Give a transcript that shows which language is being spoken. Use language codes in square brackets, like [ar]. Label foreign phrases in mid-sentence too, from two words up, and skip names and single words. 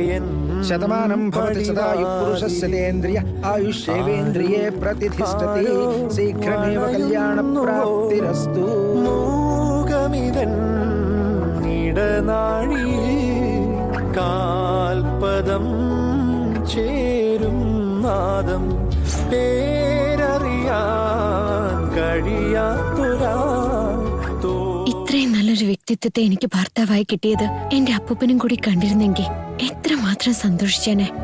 [sa] शतमानं भवति सदायुः पुरुषस्य तेन्द्रिय आयुष्येवेन्द्रिये प्रतिष्ठति शीघ्रमेव कल्याणप्राप्तिरस्तु। [ml] മൂകമിതൻ ഇടനാഴി കാൽപദം ചേരും നാദം പേരറിയാൻ കഴിയാത്തൊരാ ഇത്രയും നല്ലൊരു വ്യക്തിത്വത്തെ എനിക്ക് ഭർത്താവായി കിട്ടിയത് എന്റെ അപ്പൂപ്പനും കൂടി കണ്ടിരുന്നെങ്കിൽ എത്രമാത്രം സന്തോഷിച്ചേനെ.